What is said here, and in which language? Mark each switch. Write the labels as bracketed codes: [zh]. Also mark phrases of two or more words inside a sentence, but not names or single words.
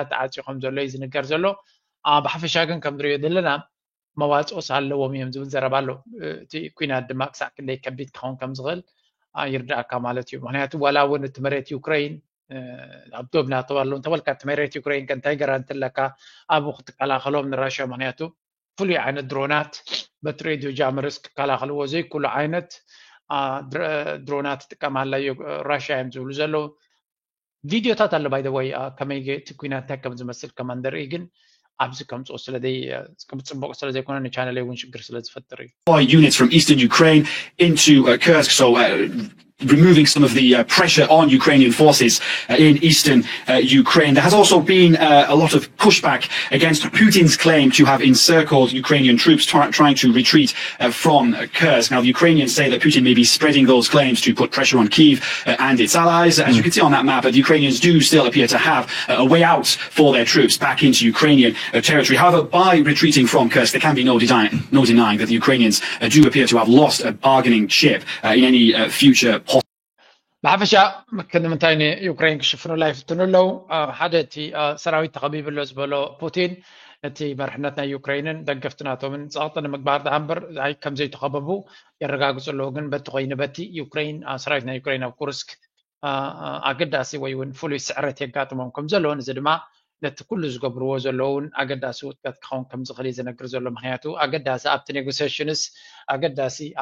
[ti] ተዓፅዩ ከም ዘሎ እዩ ዝንገር ዘሎ ብሓፈሻ ግን ከም ንሪኦ ዘለና መዋፅኦስ ኣለዎም እዮም ዝብል ዘረባ ኣሎ እቲ ኩናት ድማ ክሳዕ ክንደይ ከቢድ ክኸውን ከም ዝኽእል ይርዳእካ ማለት እዩ ምክንያቱ ዋላ እውን እቲ መሬት ዩክሬን ኣብ ዶብ ናተባሉ ተበልካ እቲ መሬት ዩክሬን ከንታይ ገራንቲ ኣለካ ኣብኡ ክትከላኸሎም ንራሽያ ምክንያቱ ፍሉይ ዓይነት ድሮናት በቲ [en] radio jammers [ti] ክከላኸልዎ ዘይኩሉ ዓይነት ድሮናት ትጥቀማላ ራሽያ እዮም ዝብሉ ዘለዉ ቪድዮታት ኣሎ [en] by the way [ti] ከመይ እቲ ኩናት እንታይ ከም ዝመስል ከማንደርኢ ግን ኣብዚ ከምፅኦ ስለዘይፅቡቅ ስለዘይኮነ ንቻነለይ እውን ሽግር ስለዝፈጥር እዩ [en] units from eastern Ukraine into Kursk, so removing some of the pressure on Ukrainian forces in eastern Ukraine. There has also been a lot of pushback against Putin's claim to have encircled Ukrainian troops trying to retreat from Kursk. Now, the Ukrainians say that Putin may be spreading those claims to put pressure on Kyiv and its allies. As you can see on that map, the Ukrainians do still appear to have a way out for their troops back into Ukrainian territory. However, by retreating from Kursk, there can be no denying that the Ukrainians do appear to have lost a bargaining chip in any future [ti] ብሓፈሻ ክንምንታይ ንዩክሬን ክሽፍኑላ ይፍትኑ ኣለው ሓደ እቲ ሰራዊት ተኸቢብሎ ዝበሎ ፑቲን እቲ መርሕነት ናይ ዩክሬንን ደገፍቲ ናቶምን ፀቕጢ ንምግባር ዳ እምበር ከም ዘይተኸበቡ የረጋግፁ ኣለዉ ግን በቲ ኮይኑ በቲ ዩክሬን ሰራዊት ናይ ዩክሬን ኣብ ኩርስክ ኣገዳሲ ወይ እውን ፍሉይ ስዕረት የጋጥሞም ከም ዘለዎን እዚ ድማ ነቲ ኩሉ ዝገብርዎ ዘለውን ኣገዳሲ ውጥቀት ክኸውን ከም ዝኽእል እዩ ዝነግር ዘሎ ምክንያቱ ኣገዳሲ ኣብቲ ኔጎሲሽንስ ኣገዳሲ